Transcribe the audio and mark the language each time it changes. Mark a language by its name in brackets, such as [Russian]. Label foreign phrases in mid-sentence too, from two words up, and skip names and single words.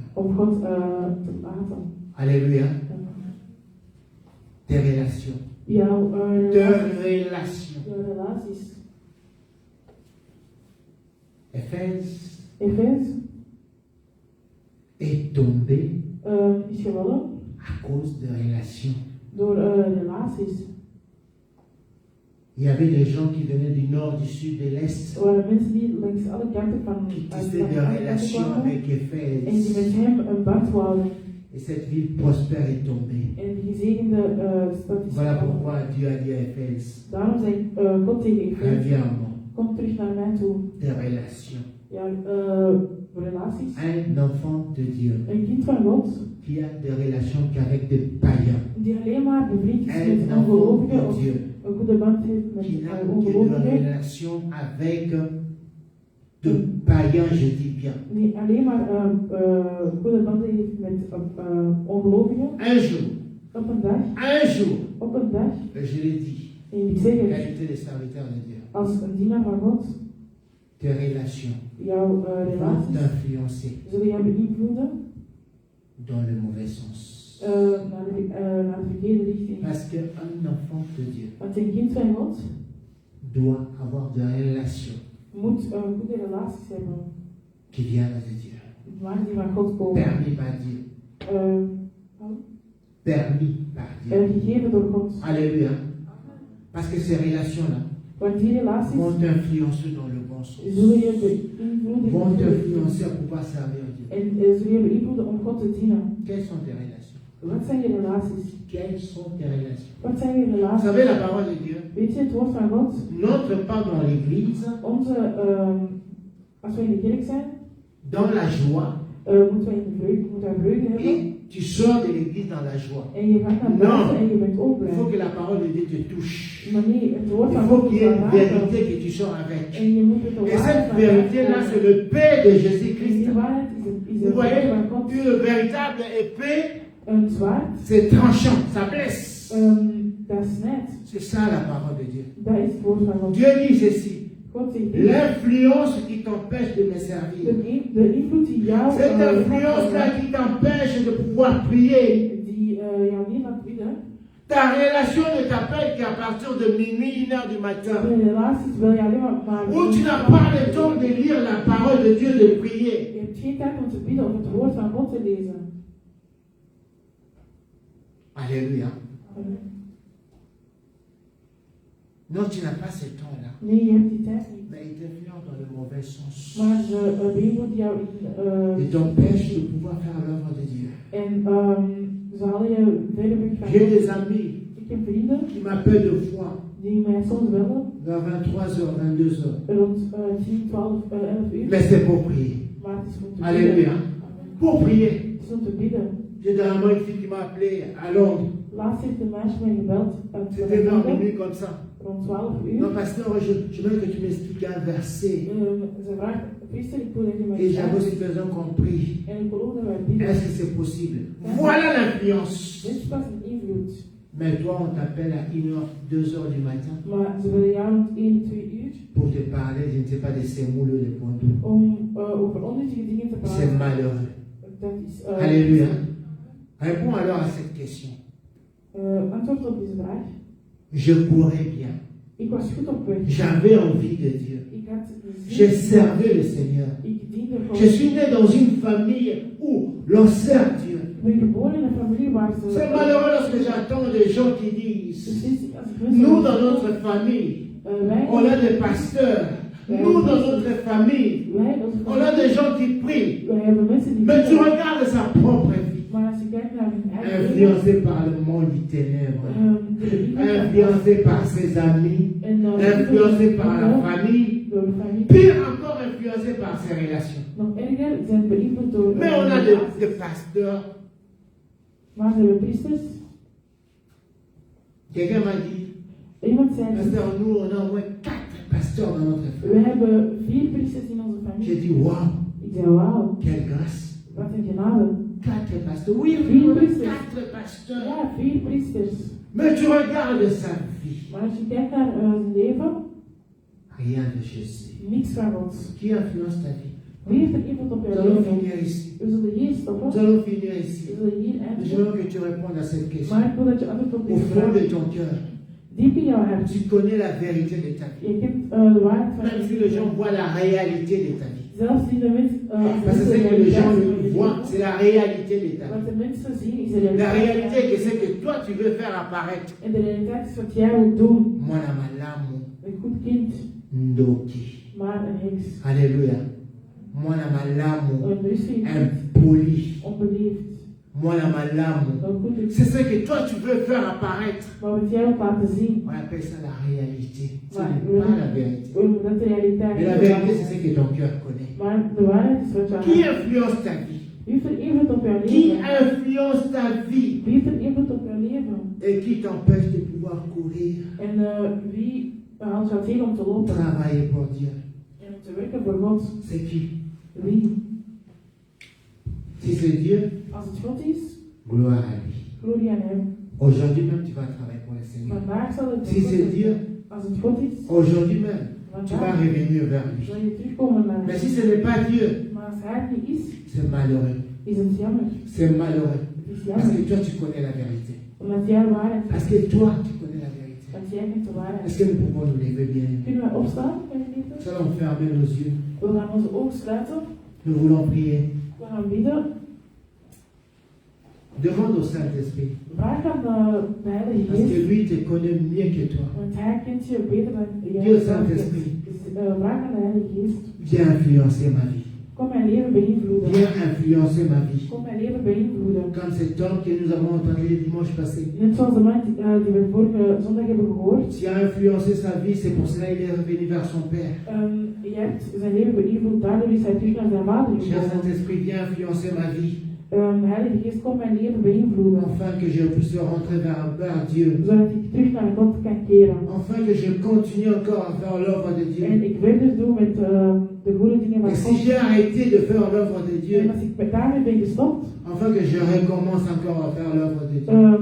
[Dutch] om God te laten. [French] Alléluia. Tes relations. [Dutch] Jouw [French] Tes relations. [Dutch] relaties. [French] Éphèse [Dutch] Efeze [French] est tombé [Dutch] is gevallen [French] à cause de relations. [Dutch] door relaties. [French] Il y avait des gens qui venaient du nord, du sud, de l'est, [Dutch] Er waren mensen die langs alle kanten van [French] qui [Dutch] uit [French] tissaient des relations [Dutch] kwamen [French] avec [Dutch] en die met [French] Éphèse. [Dutch] hem een band wouden. [French] Et cette ville prospère est tombée. [Dutch] En die gezegende stad is [French] Voilà [Dutch] gevallen. [French] pourquoi Dieu a dit à Éphèse, [Dutch] Daarom zei God tegen Efeze, [French] reviens à moi, [Dutch] kom terug naar mij toe. [French] tes relations. [Dutch] Ja, relaties. [French] Un enfant de Dieu [Dutch] Een kind van God, [French] qui a des relations qu'avec des païens. [Dutch] die alleen maar bevriend is [French] Un [Dutch] met [French] enfant [Dutch] ongelovigen [French] de [Dutch] of [French] Dieu [Dutch] een goede band heeft met [French] qui n'a que de [Dutch] ongelovigen. [French] relations avec de païens, je dis bien. [Dutch] Die alleen maar goede banden heeft met ongelovigen. [French] Un jour, [Dutch] Op een dag, [French] un jour, je l'ai dit, [Dutch] en ik zeg het, [French] qualité de serviteur de Dieu, [Dutch] als een dienaar van God, [French] tes relations [Dutch] jouw [French] vont [Dutch] relaties [French] t'influencer [Dutch] zullen jou beïnvloeden [French] dans le mauvais sens. [Dutch] naar de verkeerde richting. [French] Parce qu'un enfant de Dieu [Dutch] Want een kind van God [French] doit avoir des relations [Dutch] moet goede relaties hebben, [French] qui viennent de Dieu. [Dutch] maar die van God komen. [French] Permis par Dieu. Permis par Dieu. [Dutch] Gegeven door God. [French] Alléluia. Parce que ces relations-là [Dutch] Want die relaties [French] vont t'influencer dans le bon sens. [Dutch] zullen je beïnvloeden [French] Vont t'influencer à pouvoir servir Dieu. [Dutch] en zullen je beïnvloeden om God te dienen. [French] Quelles sont tes relations? [Dutch] Wat zijn je relaties? [French] Quelles sont tes relations? [Dutch] Wat zijn je [French] Vous [Dutch] relaties? [French] savez, la parole de Dieu [Dutch] Weet je het woord van God? [French] n'entre pas dans l'église [Dutch] Als we in de kerk zijn, [French] dans la joie [Dutch] moeten wij vreugde hebben. [French] et tu sors de l'église dans la joie. [Dutch] En je gaat naar buiten en je bent ook [French] Il [Dutch] blij. [French] faut que la parole de Dieu te touche. [Dutch] Maar nee, het woord [French] Il [Dutch] van [French] faut [Dutch] God [French] qu'il y ait [Dutch] moet [French] une [Dutch] jou raken. [French] vérité que tu sors avec. [Dutch] En je moet het [French] Et cette [Dutch] van [French] vérité-là, c'est le paix de Jésus-Christ. [Dutch] Die waarheid is [French] Vous [Dutch] het [French] voyez, [Dutch] woord van God. [French] une véritable épée, [Dutch] Een zwaard [French] c'est tranchant, ça blesse. [Dutch] Dat is net. [French] C'est ça la parole de Dieu. [Dutch] Dat is het woord van God. [French] Dieu dit ceci. [Dutch] God zegt dit. [French] L'influence qui t'empêche de me servir. [Dutch] De invloed die jou... [French] Cette influence-là qui t'empêche de pouvoir prier. [Dutch] Die jou niet laat bidden. [French] Ta relation ne t'appelle qu'à partir de minuit, 1h du matin. [Dutch] De relaties wil je alleen maar... [French] Où tu n'as pas le temps de lire la parole de Dieu, de prier. [Dutch] Je hebt geen tijd om te bidden of het woord van God te lezen. [French] Alléluia. Non, tu n'as pas ce temps-là. [Dutch] Nee, je hebt die tijd niet. [French] Mais il t'influence dans le mauvais sens. [Dutch] Maar ze beïnvloedt jou in... [French] Il t'empêche de pouvoir faire l'œuvre de Dieu. [Dutch] En ze halen je verder weg van [French] J'ai [Dutch] God. [French] des amis [Dutch] Ik heb vrienden [French] qui m'appellent deux fois, [Dutch] die mij soms bellen [French] vers 23h, 22h. [Dutch] rond 10, 12, 11 uur. [French] Mais c'est pour prier. [Dutch] Maar het is om te [French] Alléluia. [Dutch] bidden. [French] Amen. Pour prier. [Dutch] Het is om te bidden. [French] J'ai dernièrement une fille qui m'a appelé à Londres. [Dutch] Laatst heeft een meisje mij gebeld uit [French] C'était vers [Dutch] Londen, [French] minuit comme ça. [Dutch] rond 12 uur. [French] Non, pasteur, je veux que tu m'expliques un verset. [Dutch] Ze vraagt, priester, ik wil dat je mij [French] Et j'avais [Dutch] zegt. [French] aussi besoin qu'on prie. [Dutch] En ik geloof dat wij bidden. [French] Est-ce que c'est possible? Voilà l'influence. [Dutch] Dit is pas een invloed. [French] Mais toi, on t'appelle à 1h, 2h du matin [Dutch] Maar ze willen jou rond 1, 2 uur [French] pour te parler, je ne sais pas, de semoule ou de pondo. [Dutch] om over onnutige dingen te [French] C'est [Dutch] praten. [French] malheureux. [Dutch] Dat is... [French] Alléluia. Réponds alors à cette question. [Dutch] Antwoord op deze vraag. [French] Je courais bien. [Dutch] Ik was goed op weg. [French] J'avais envie de Dieu. [Dutch] Ik had [French] J'ai [Dutch] zin. [French] servi le Seigneur. [Dutch] Ik diende God. [French] Je suis né dans une famille où l'on sert Dieu. [Dutch] Ik ben geboren in een familie waar ze... [French] C'est malheureux lorsque j'entends des gens qui disent, nous dans notre famille, on a des pasteurs. Nous dans notre famille, on a des gens qui prient. [Dutch] Wij hebben mensen die... [French] Mais tu regardes sa propre vie. [Dutch] Maar als je kijkt naar hun eigen... [French] Influencé par le monde du ténèbre. Influencé par ses amis. Influencé par la famille. [Dutch] Door de familie. [French] Pire encore influencé par ses relations. [Dutch] Nog erger zijn beïnvloed door... [French] Mais on a des pasteurs. [Dutch] Maar ze hebben priesters. [French] Quelqu'un m'a dit, [Dutch] Iemand zei... [French] pasteur, nous on a au moins 4 pasteurs dans notre famille. [Dutch] We hebben 4 priesters in onze familie. [French] J'ai dit, waouh, [Dutch] Ik zei, wauw, [French] quelle grâce. [Dutch] wat een genade. [French] 4 pasteurs. Oui, [Dutch] Vier [French] oui, [Dutch] priesters. [French] 4 pasteurs. [Dutch] Ja, 4 priesters. [French] Mais tu regardes sa vie. [Dutch] Maar als je kijkt naar zijn leven, [French] Rien de Jésus. [Dutch] niks van God. [French] Qui influence ta vie? [Dutch] Wie heeft er invloed op [French] Nous [Dutch] jouw [French] allons [Dutch] leven? [French] finir ici. [Dutch] We zullen hier stoppen. [French] Nous allons finir [Dutch] We [French] ici. [Dutch] zullen hier [French] Je [Dutch] eindigen. [French] veux que tu répondes à cette question. [Dutch] Maar ik wil dat je antwoord op [French] Au [Dutch] deze [French] fond [Dutch] vraag [French] de ton cœur, [Dutch] diep in jouw hart. [French] tu connais la vérité de ta vie. [Dutch] Je kent de waarheid van [French] Même [Dutch] je [French] si les gens voient la réalité de ta vie. [Dutch] Zelfs die de mensen... [French] Parce que ce que les gens voient, c'est la réalité de ta [Dutch] Wat [French] vie. [Dutch] de mensen zien is de [French] La réalité, [Dutch] realiteit. [French] c'est ce que toi tu veux faire apparaître. [Dutch] En de realiteit is wat jij wilt doen. [Lingala] Mwana malamu [Dutch] Een goed kind, [Lingala] ndoki. [Dutch] maar een heks. [Lingala] Alléluia. Mwana malamu [Dutch] Een rustig kind, [French] impoli. [Dutch] onbeleefd. [Lingala] Mwana malamu. [Dutch] Een goede kind. [French] C'est ce que toi tu veux faire apparaître. [Dutch] Maar wat jij wilt laten zien, [French] On appelle ça la réalité. Ce Ouais. n'est pas la vérité. [Dutch] dat de realiteit [French] Mais la vérité, c'est ce que ton cœur connaît. [Dutch] Maar de waarheid is wat [French] Qui [Dutch] jij... [French] influence ta vie? [Dutch] Wie heeft er invloed op jouw [French] Qui [Dutch] leven? [French] influence ta vie? [Dutch] Wie heeft er invloed op jouw leven? [French] Et qui t'empêche de pouvoir courir, [Dutch] En wie haalt jou tegen om te lopen? [French] travailler pour Dieu? [Dutch] En om te werken voor God? [French] C'est qui? [Dutch] Wie? [French] Si c'est Dieu, [Dutch] Als het God is, [French] gloire à lui. [Dutch] glorie aan hem. [French] Aujourd'hui même, tu vas travailler pour le Seigneur. [Dutch] Vandaag zal het [French] Si [Dutch] God [French] c'est [Dutch] zijn. [French] Dieu, [Dutch] Als het God is, [French] aujourd'hui même, tu vas [Dutch] vandaag [French] revenir vers lui. [Dutch] zal je terugkomen naar [French] Mais [Dutch] hem. [French] si ce n'est pas Dieu, [Dutch] Maar als hij het niet is, [French] c'est malheureux. [Dutch] is het jammer. [French] C'est malheureux. [Dutch] Het is [French] Parce que [Dutch] jammer. [French] toi, tu connais la vérité. [Dutch] Omdat jij de waarheid [French] Parce [Dutch] hebt. [French] que toi, tu connais la vérité. [Dutch] Want jij kent de waarheid. [French] Est-ce que nous pouvons nous lever bien? [Dutch] Kunnen we opstaan, mijn geliefden? [French] Nous allons fermer nos yeux. [Dutch] We gaan onze ogen sluiten. [French] Nous voulons prier. [Dutch] We gaan bidden. [French] Demande au Saint-Esprit. [Dutch] Vraag aan de Heilige [French] Parce que [Dutch] Geest. [French] lui te connaît mieux que toi. [Dutch] Want hij kent je beter dan jij [French] Dieu [Dutch] zelf kent. [French] Saint-Esprit, [Dutch] Dus vraag aan de Heilige Geest. [French] viens influencer ma vie. [Dutch] Kom mijn leven beïnvloeden. [French] Viens influencer ma vie. [Dutch] Kom mijn leven beïnvloeden. [French] Comme cet homme que nous avons entendu le dimanche passé. [Dutch] Net zoals de man die we vorige zondag hebben gehoord. [French] Tu as influencé sa vie, c'est pour cela qu'il est revenu vers son Père. [Dutch] Je hebt zijn leven beïnvloed, daardoor is hij terug naar zijn vader [French] Cher [Dutch] gekomen. [French] Saint-Esprit, viens influencer ma vie. [Dutch] Heilige Geest, kom mijn leven beïnvloeden. [French] Afin que je puisse rentrer vers Dieu. [Dutch] Zodat ik terug naar God kan keren. [French] Afin que je continue encore à faire l'œuvre de [Dutch] En [French] Dieu. [Dutch] ik verder doe met de goede dingen van [French] Et si [Dutch] God. [French] j'ai arrêté de faire l'œuvre de [Dutch] En [French] Dieu, [Dutch] als ik daarmee ben gestopt, [French] afin que je recommence encore à faire l'œuvre de Dieu.